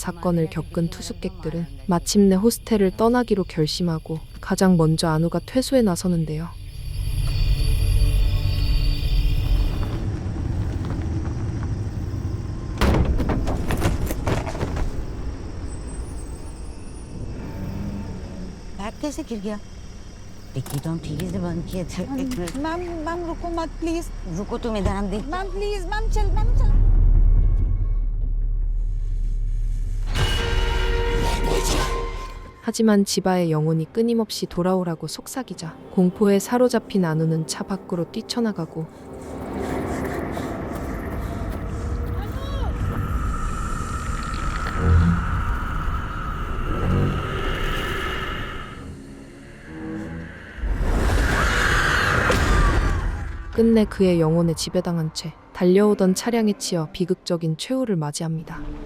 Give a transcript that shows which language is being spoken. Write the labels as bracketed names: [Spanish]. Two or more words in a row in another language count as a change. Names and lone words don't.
[Korean] 사건을 겪은 투숙객들은 마침내 호스텔을 떠나기로 결심하고 가장 먼저 안우가 퇴소에 나서는데요. [Hindi] बैग कैसे गिर गया? डिक्की तो हम ठीक से बंद किए थे. मैम मैम रुको मत प्लीज. रुको तुम इधर. हम देख. मैम प्लीज मैम चल. [Korean] 하지만 지바의 영혼이 끊임없이 돌아오라고 속삭이자 공포에 사로잡힌 안우는 차 밖으로 뛰쳐나가고 끝내 그의 영혼에 지배당한 채 달려오던 차량에 치여 비극적인 최후를 맞이합니다.